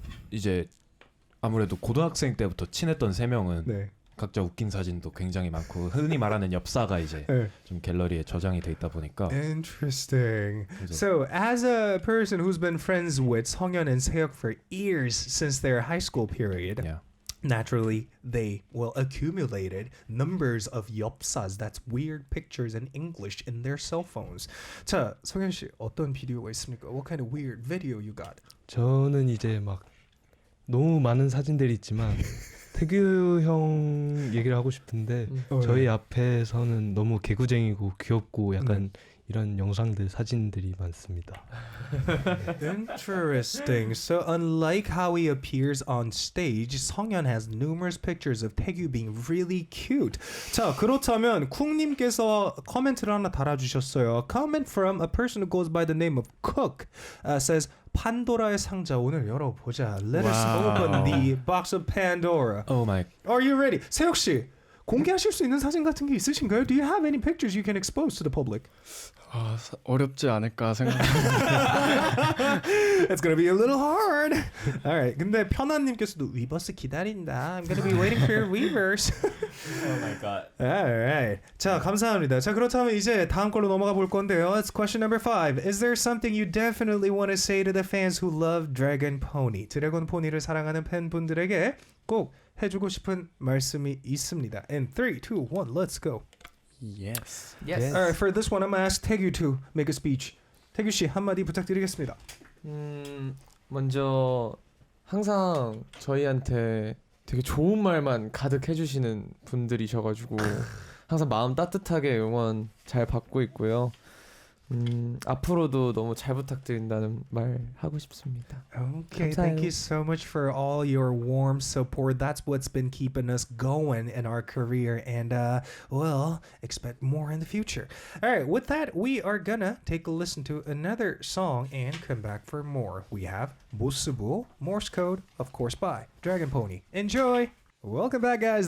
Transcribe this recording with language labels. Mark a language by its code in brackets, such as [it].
[ko] 이제 아무래도 고등학생 때부터 친했던 세 명은 네. 각자 웃긴 사진도 굉장히 많고 흔히 말하는 엽사가 이제 네. 좀 갤러리에 저장이 돼 있다 보니까 [en] Interesting. [ko] 그래서 [en] So, as a person who's been friends with 성현 and 세혁 for years since their high school period, yeah. naturally they will accumulated numbers of 엽사s, that's weird pictures in English, in their cell phones. [ko] 자, 성현 씨 어떤 비디오가 있습니까? [en] What kind of weird video you got? [ko] 저는 이제 막 너무 많은 사진들이 있지만 태규 형 얘기를 하고 싶은데 저희 앞에서는 너무 개구쟁이고 귀엽고 약간 이런 영상들 사진들이 많습니다. [en] Interesting. So unlike how he appears on stage, 성현 has numerous pictures of 태규 being really cute. 자, 그렇다면 쿵님께서 코멘트를 하나 달아주셨어요. A comment from a person who goes by the name of Cook says, [ko] 판도라의 상자 오늘 열어보자. [en] Let us open the box of Pandora. Oh my. Are you ready? [ko] 세혁 씨, 공개하실 수 있는 사진 같은 게 있으신가요? [en] Do you have any pictures you can expose to the public? [ko] 어렵지 않을까 생각합니다. [en] It's gonna be a little hard. Alright. [ko] 근데 편안님께서도 위버스 기다린다. [en] I'm gonna be waiting for your weavers. Oh my god. [ko] Alright. 자, 감사합니다. 자, 그렇다면 이제 다음 걸로 넘어가 볼 건데요. [en] It's question number 5. Is there something you definitely want to say to the fans who love Dragon Pony? [ko] 드래곤 포니를 사랑하는 팬분들에게 꼭 해주고 싶은 말씀이 있습니다. [en] In 3, 2, 1, let's go. Yes. Yes. Alright, for this one, I'm gonna ask 태규 to make a speech. [ko] 태규 씨 한마디 부탁드리겠습니다. 먼저 항상 저희한테 되게 좋은 말만 가득 해주시는 분들이셔가지고 항상 마음 따뜻하게 응원 잘 받고 있고요. 앞으로도 너무 잘 부탁드린다는 말 하고 싶습니다. [en] Okay, [ko] 감사해요. [en] thank you so much for all your warm support. That's what's been keeping us going in our career, and well, expect more in the future. All right, with that, we are gonna take a listen to another song and come back for more. We have 모스부, Morse Code, of course, by Dragon Pony. Enjoy! Welcome back, guys.